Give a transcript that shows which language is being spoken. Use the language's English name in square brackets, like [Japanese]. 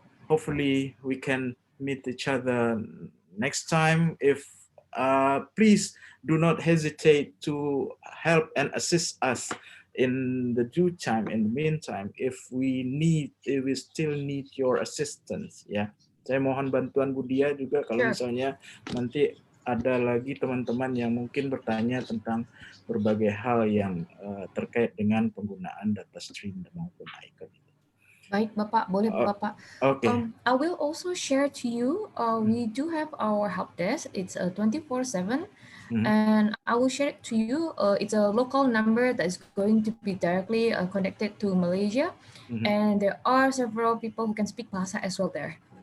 [English] Hopefully we can meet each other next time. If please do not hesitate to help and assist us in the due time. In the meantime, if we still need your assistance, ya. [Indonesian] Saya mohon bantuan Budia juga kalau misalnya nanti ada lagi teman-teman yang mungkin bertanya tentang berbagai hal yang terkait dengan penggunaan data stream maupun EIKON. Baik, Bapak. Boleh, Bapak. [English] Okay. I will also share to you, we do have our help desk. It's 24/7. And I will share it to you. It's a local number that is going to be directly connected to Malaysia. And there are several people who can speak Bahasa as well there.